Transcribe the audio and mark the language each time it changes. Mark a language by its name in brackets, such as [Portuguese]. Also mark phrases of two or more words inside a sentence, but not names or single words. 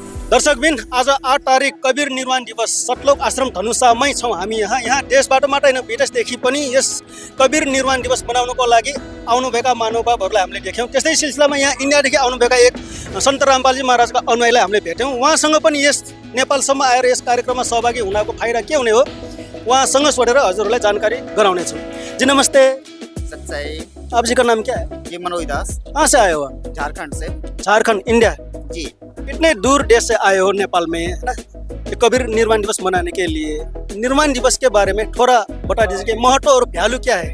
[Nepali] दर्शकबिन आज 8 तारिक कबीर निर्वाण दिवस सतलोक आश्रम धनुषामै छौँ हामी यहाँ देशबाट मात्रै होइन विदेशदेखि पनि यस कबीर निर्वाण दिवस मनाउनको लागि आउनुभएका महानुभावहरूलाई हामीले देख्यौँ। त्यस्तै सिलसिलामा यहाँ इन्डियादेखि आउनुभएका एक सन्त रामपालजी महाराजका अनुयायीलाई हामीले भेट्यौँ। उहाँसँग पनि यस नेपालसम्म आएर यस कार्यक्रममा सहभागी हुनको फाइदा के हुने हो उहाँसँग सोधेर हजुरहरूलाई जानकारी गराउनेछौँ। [Hindi] जी नमस्ते। सच्चाई। आप जी का नाम क्या है? ये मनोज दास। कहाँ से आए हो आप? झारखंड से। झारखंड, इंडिया जी। इतने दूर देश से आए हो नेपाल में, है ना, कबीर निर्वाण दिवस मनाने के लिए। निर्वाण दिवस के बारे में थोड़ा बता दीजिए कि महत्व और वैल्यू क्या है?